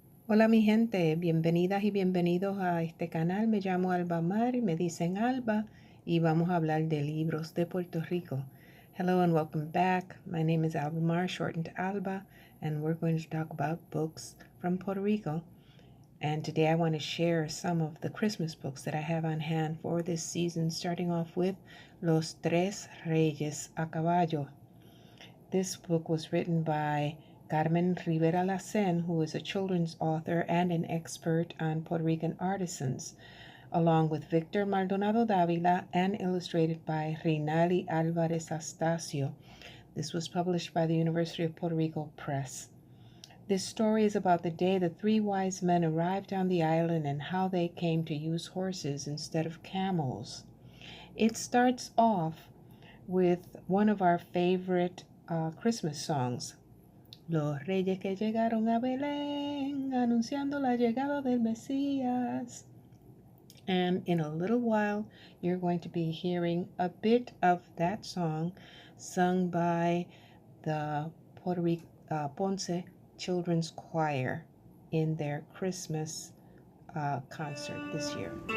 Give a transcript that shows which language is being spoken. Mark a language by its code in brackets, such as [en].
[es] Hola mi gente, bienvenidas y bienvenidos a este canal. Me llamo Alba Mar y me dicen Alba y vamos a hablar de libros de Puerto Rico. [en] Hello and welcome back. My name is Alba Mar, shortened to Alba, and we're going to talk about books from Puerto Rico. And today I want to share some of the Christmas books that I have on hand for this season, starting off with Los Tres Reyes a Caballo. This book was written by Carmen Rivera Lassén, who is a children's author and an expert on Puerto Rican artisans, along with Víctor Maldonado Dávila, and illustrated by Mrinali Álvarez Astacio. This was published by the University of Puerto Rico Press. This story is about the day the three wise men arrived on the island and how they came to use horses instead of camels. It starts off with one of our favorite Christmas songs. [es] Los reyes que llegaron a Belén, anunciando la llegada del Mesías. [en] And in a little while, you're going to be hearing a bit of that song sung by the Puerto Rico Ponce Children's Choir in their Christmas concert this year.